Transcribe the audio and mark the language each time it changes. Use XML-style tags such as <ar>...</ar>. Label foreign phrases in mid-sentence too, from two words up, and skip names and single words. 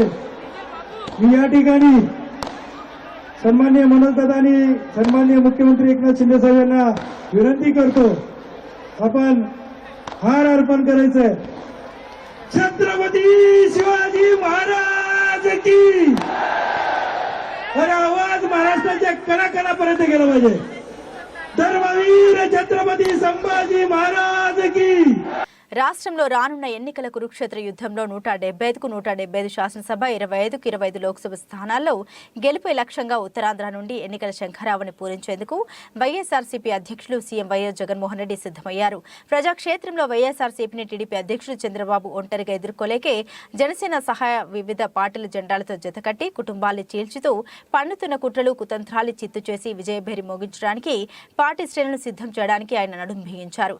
<mr>मी या ठिकाणी सन्माननीय मनोज दादांनी सन्माननीय मुख्यमंत्री एकनाथ शिंदे साहेब यांना विनंती करतो, आपण हार अर्पण करायचंय. छत्रपती शिवाजी महाराज की. अरे आवाज महाराष्ट्राच्या कणाकणापर्यंत गेला पाहिजे. धर्मवीर छत्रपती संभाजी महाराज की.</mr> <te>రాష్ట్రంలో రానున్న ఎన్నికల కురుక్షేత్ర యుద్ధంలో 175కు 175 శాసనసభ, 25కు 25 లోక్సభ స్థానాల్లో గెలుపే లక్ష్యంగా ఉత్తరాంధ్ర నుండి ఎన్నికల శంఖారావుని పూరించేందుకు వైఎస్ఆర్సీపీ అధ్యక్షులు సీఎం వైఎస్ జగన్మోహన్ రెడ్డి సిద్ధమయ్యారు. ప్రజాక్షేత్రంలో వైఎస్ఆర్సీపీని టీడీపీ అధ్యక్షులు చంద్రబాబు ఒంటరిగా ఎదుర్కోలేకే జనసేన సహా వివిధ పార్టీల జెండాలతో జతకట్టి కుటుంబాల్ని చీల్చుతూ పన్నుతున్న కుట్రలు కుతంత్రాలు చిత్తు చేసి విజయభేరి మోగించడానికి పార్టీ శ్రేణులను సిద్ధం చేయడానికి ఆయన నడుం బిగించారు.</te>